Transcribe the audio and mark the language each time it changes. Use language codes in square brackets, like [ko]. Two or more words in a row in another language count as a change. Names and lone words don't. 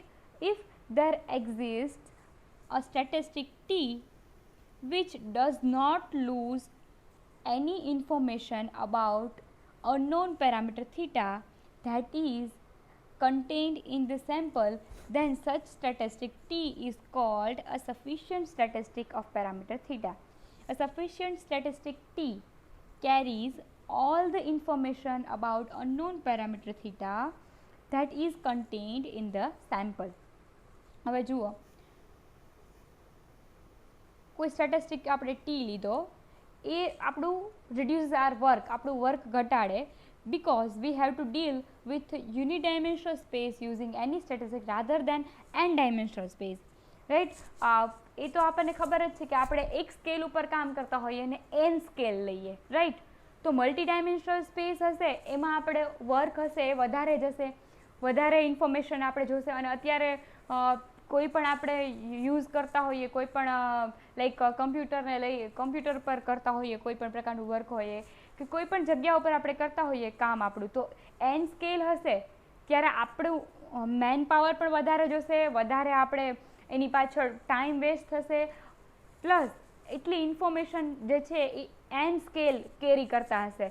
[en] If there exists a statistic t which does not lose any information about unknown parameter theta that is contained in the sample, then such statistic t is called a sufficient statistic of parameter theta. A sufficient statistic t carries all the information about unknown parameter theta that is contained in the sample. [gu] હવે જુઓ, કોઈ સ્ટેટિસ્ટિક આપણે ટી લીધો, એ આપણું [en] reduces our work, [gu] આપણું વર્ક ઘટાડે, [en] because we have to deal with unidimensional space using any statistic rather than n-dimensional space, right. [gu] એ તો આપણને ખબર જ છે કે આપણે એક સ્કેલ ઉપર કામ કરતા હોઈએ અને n સ્કેલ લઈએ, રાઈટ. તો [en] multi dimensional space [gu] હશે એમાં આપણે વર્ક હશે એ વધારે જશે, વધારે ઇન્ફોર્મેશન આપણે જોશે. અને અત્યારે કોઈ પણ આપણે યુઝ કરતા હોઈએ, કોઈ પણ લાઈક કમ્પ્યુટરને લઈ કમ્પ્યુટર પર કરતા હોઈએ કોઈ પણ પ્રકારનું વર્ક હોય કે કોઈ પણ જગ્યા ઉપર આપણે કરતા હોઈએ કામ આપણું, તો એન સ્કેલ હશે ત્યારે આપણું મેન પાવર પણ વધારે જોશે, વધારે આપણે એની પાછળ [en] time waste [gu] થશે, પ્લસ એટલી ઇન્ફોર્મેશન જે છે એ એન સ્કેલ કેરી કરતા હશે.